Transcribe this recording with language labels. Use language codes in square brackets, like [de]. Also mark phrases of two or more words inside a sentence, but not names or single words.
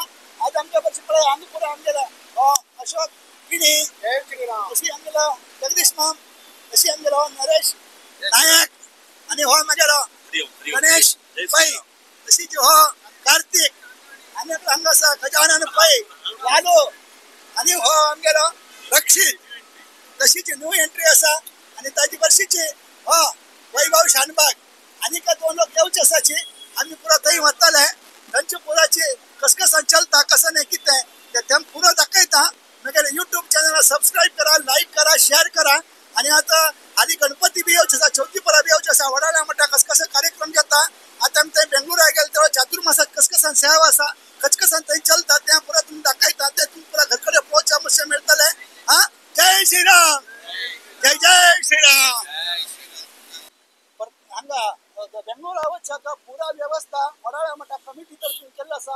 [kok] आज आमच्या बरोबर पळय हांगा पुरा आमगेलो अशोक पिणी, अशी आमगेलो जगदीश माम, अशी आमगेलो नरेश नायक आनी हो म्हागेलो गणेश पै, तशीच हो कार्तिक आनी हांगा आसा गजानन पै, लालू आनी हो आमगेलो रक्षित। तशीच [en] new entry [kok] आसा आनी ताजी वर्षीची हो वैभव शानबाग आनी 2 लोक येवचे आसाची। आमी पुरा थंय वतले, थंयचे पुराची कसं चलता कसं नाही कितें तें पुरो दाखयता। म्हगेले यूट्यूब चॅनल सबस्क्राईब करा, लाईक करा, शेअर करा। आणि आता आधी गणपती बी येवचे आसा, चौथीपरा बी येवचे आसा। वडाळा मठा कसं कार्यक्रम घेता। आता आमी थंय बेंगळुरा गेले तेव्हा चातुर्मासात कसं सेवा आसा, कसं थंय चलता तें पुरा तुमकां दाखयता। ते तुमकां पुरा घरकडे पोवच्या मातशें मेळटलें। हा, जय श्रीराम, जय जय श्रीराम। हांगा बेंगळुरा वचता पुरा व्यवस्था वडाळा मठा कमिटी तर्फे केल्लो आसा।